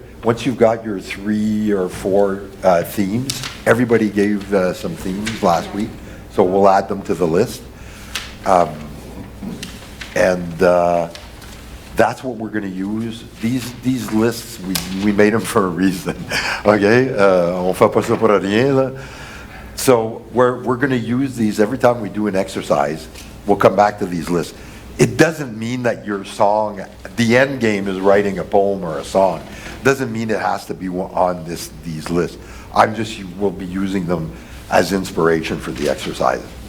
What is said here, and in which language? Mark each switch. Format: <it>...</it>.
<en>Once you've got your 3 or 4 themes, everybody gave some themes last week, so we'll add them to the list. That's what we're going to use. These lists, we made them for a reason. Okay?</en> <fr>On fait pas ça pour rien, là.</fr> <en>So we're going to use these every time we do an exercise. We'll come back to these lists. It doesn't mean that your song, the end game is writing a poem or a song. Doesn't mean it has to be on these lists. We'll be using them as inspiration for the exercise.</en>